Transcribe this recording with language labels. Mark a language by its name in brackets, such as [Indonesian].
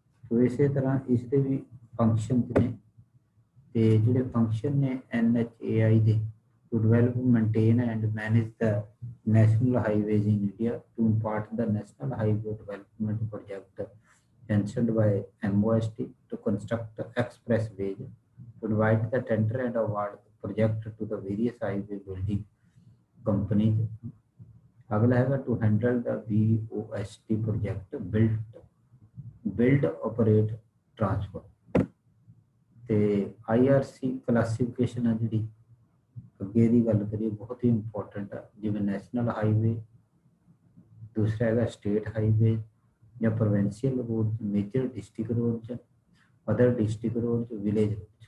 [Hindi] तो इसी तरह इसके भी फंक्शन ने, [Punjabi] ਤੇ ਜਿਹੜੇ [Hindi] फंक्शन ने NHAI ਦੇ [English] to develop, maintain, and manage the national highways in India, to impart the National Highway Development Project sanctioned by MOST, to construct expressways, to invite the tender and award the project to the various highway building companies. [Hindi] अगला है [English] to handle the BOST project, build, operate, transfer. [Punjabi] ਤੇ IRC classification ਆ ਜਿਹੜੀ ਅੱਗੇ ਦੀ ਗੱਲ ਕਰੀਏ ਬਹੁਤ ਹੀ important ਆ, ਜਿਵੇਂ ਨੈਸ਼ਨਲ ਹਾਈਵੇ, ਦੂਸਰਾ ਹੈਗਾ ਸਟੇਟ ਹਾਈਵੇ ਜਾਂ provincial road, major district road, other district road, village road.